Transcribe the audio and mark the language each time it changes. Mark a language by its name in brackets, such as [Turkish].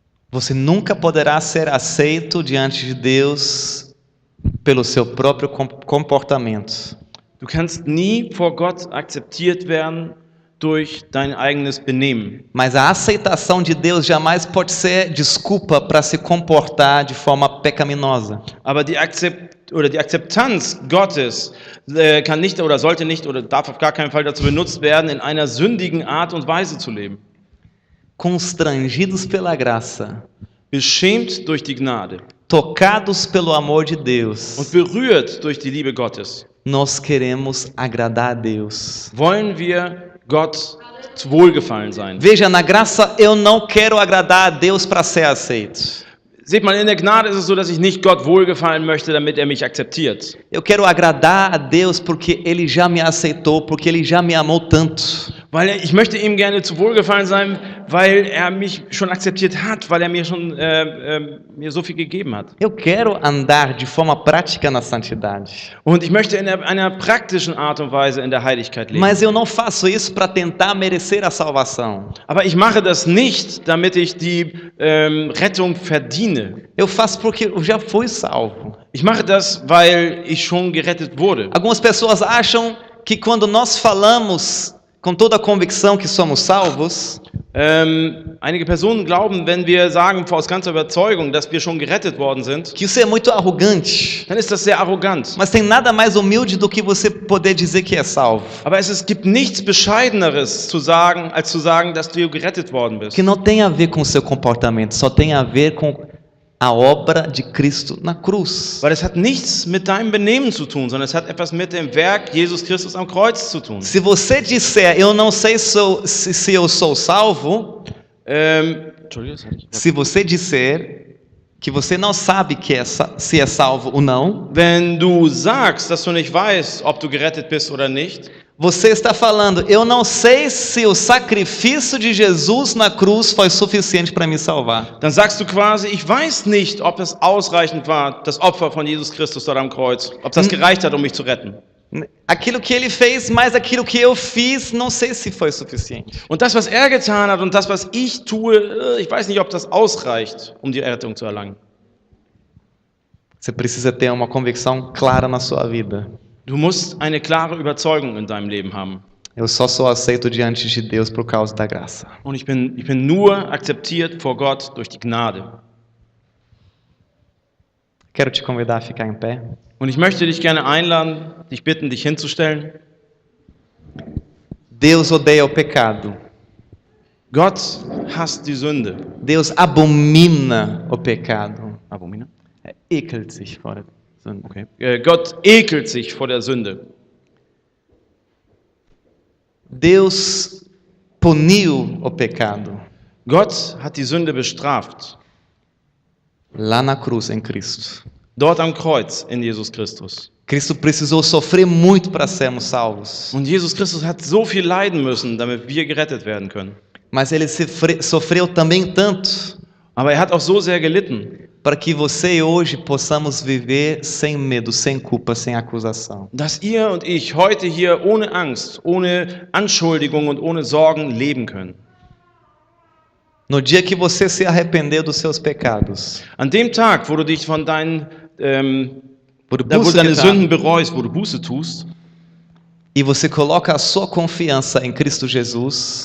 [Portuguese] Você nunca poderá ser aceito diante de Deus pelo seu próprio comportamento. [German] Du kannst nie vor Gott akzeptiert werden durch dein eigenes Benehmen. [Portuguese] Mas a aceitação de Deus jamais pode ser desculpa para se comportar de forma pecaminosa. [German] Aber die Akzeptanz Gottes kann nicht oder sollte nicht oder darf auf gar keinen Fall dazu benutzt werden, in einer sündigen Art und Weise zu leben. [Portuguese] Constrangidos pela graça, [German] Beschämt durch die Gnade [Portuguese] tocados pelo amor de Deus, [German] und berührt durch die Liebe Gottes, [Portuguese] nós queremos agradar a Deus. [German] wollen wir Gott zu Wohlgefallen sein. [Portuguese] Veja, na graça eu não quero agradar a Deus para ser aceito. [German] Seht mal, in der Gnade ist es so, dass ich nicht Gott wohlgefallen möchte, damit er mich akzeptiert. [Portuguese] Eu quero agradar a Deus porque Ele já me aceitou, porque Ele já me amou tanto. [German] Weil ich möchte ihm gerne zu Wohlgefallen sein, weil er mich schon akzeptiert hat, weil er mir schon mir so viel gegeben hat. [Portuguese] Eu quero andar de forma prática na santidade. [German] Und ich möchte in einer praktischen Art und Weise in der Heiligkeit leben. [Portuguese] Mas eu não faço isso para tentar merecer a salvação. [German] Aber ich mache das nicht, damit ich die Rettung verdiene. [Portuguese] Eu faço porque eu já fui salvo. [German] Ich mache das, weil ich schon gerettet wurde. [Portuguese] Algumas pessoas acham que quando nós falamos com toda a convicção que somos salvos, [German] Einige Personen glauben, wenn wir sagen aus ganzer Überzeugung, dass wir schon gerettet worden sind, [Portuguese] que isso é muito arrogante. [German] dann ist das sehr arrogant. [Portuguese] Mas tem nada mais humilde do que você poder dizer que é salvo. [German] Aber es gibt nichts Bescheideneres zu sagen, als zu sagen, dass du gerettet worden bist. [Portuguese] Que não tem a ver com o seu comportamento, só tem a ver com a obra de Cristo na cruz. [German] Weil es hat nichts mit deinem Benehmen zu tun, sondern es hat etwas mit dem Werk Jesus Christus am Kreuz zu tun. [Portuguese] Se você disser, eu não sei se eu sou salvo, se você disser que você não sabe se é salvo ou não, [German] wenn du sagst, dass du nicht weißt, ob du gerettet bist oder nicht, [Portuguese] você está falando, eu não sei se o sacrifício de Jesus na cruz foi suficiente para me salvar. [German] dann sagst du quasi, ich weiß nicht, ob das ausreichend war, das Opfer von Jesus Christus dort am Kreuz, ob das gereicht hat, um mich zu retten. [Portuguese] Aquilo que ele fez, mais aquilo que eu fiz, não sei se foi suficiente. [German] Und das, was er getan hat und das, was ich tue, ich weiß nicht, ob das ausreicht, um die Errettung zu erlangen. [Portuguese] Você precisa ter uma convicção clara na sua vida. [German] Du musst eine klare Überzeugung in deinem Leben haben. [Portuguese] Eu só sou aceito diante de Deus por causa da graça. [German] Und ich bin nur akzeptiert vor Gott durch die Gnade. [Portuguese] Quero te convidar a ficar em pé. [German] Und ich möchte dich gerne einladen, dich bitten, dich hinzustellen. [Portuguese] Deus odeia o pecado. [German] Gott hasst die Sünde. [Portuguese] Deus abomina o pecado. Abomina? [German] Ekelt sich vor der Sünde. Okay. Gott ekelt sich vor der Sünde. [Portuguese] Deus puniu o pecado. [German] Gott hat die Sünde bestraft. [Portuguese] Lá na cruz em Cristo. [German] Dort am Kreuz in Jesus Christus. [Portuguese] Cristo precisou sofrer muito para sermos salvos. [German] Und Jesus Christus hat so viel leiden müssen, damit wir gerettet werden können. [Portuguese] Mas ele sofreu também tanto [German] Aber er hat auch so sehr gelitten, [Portuguese] para que você e hoje possamos viver sem medo, sem culpa, sem acusação. [German] dass ihr und ich heute hier ohne Angst, ohne Anschuldigung und ohne Sorgen leben können. [Portuguese] No dia que você se arrepender dos seus pecados, [German] An dem Tag, wo du dich von deinen, wo du wo du Buße deine getan, Sünden bereust, wo du Buße tust [Portuguese] e você coloca a sua confiança em Cristo Jesus,